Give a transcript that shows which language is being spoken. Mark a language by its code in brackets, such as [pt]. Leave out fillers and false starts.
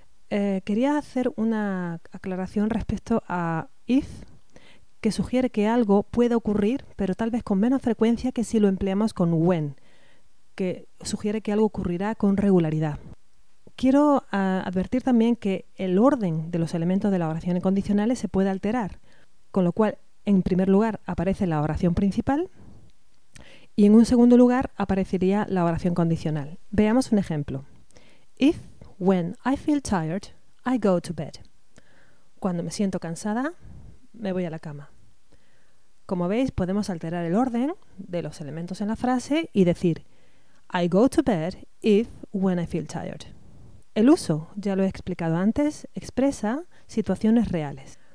[es] Quería hacer una aclaración respecto a if, que sugiere que algo puede ocurrir, pero tal vez con menos frecuencia que si lo empleamos con when, que sugiere que algo ocurrirá con regularidad. Quiero advertir también que el orden de los elementos de las oraciones condicionales se puede alterar, con lo cual, en primer lugar, aparece la oración principal y en un segundo lugar aparecería la oración condicional. Veamos un ejemplo. [en] If, when I feel tired, I go to bed. [es] Cuando me siento cansada, me voy a la cama. Como veis, podemos alterar el orden de los elementos en la frase y decir [en] I go to bed if, when I feel tired. [es] El uso, ya lo he explicado antes, expresa situaciones reales.